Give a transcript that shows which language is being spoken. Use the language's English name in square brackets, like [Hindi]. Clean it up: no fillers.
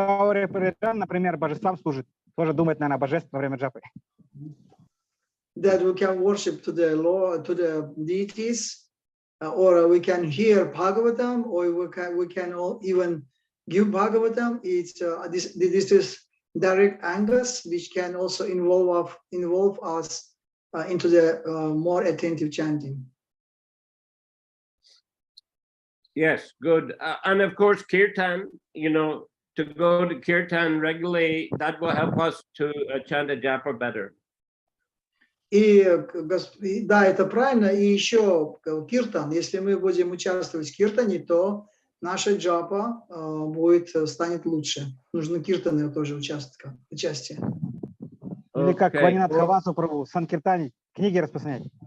[Russian] Например, божествам служит. Тоже думает, наверное, о божестве во время джапы. [English] That we can worship to the Lord, to the deities, or we can hear Bhagavatam, or we can even give Bhagavatam. It's this is direct angas which can also involve us into the more attentive chanting. Yes, good. And of course, kirtan, you know, to go to kirtan regularly, that will help us to chant a japa better. [Russian] И да, это правильно. И еще киртан. Если мы будем участвовать в киртане, то наша джапа станет лучше. Нужно киртаны тоже участие. Или как Ванинат Хавасу Прабху, Санкиртани, книги распространять.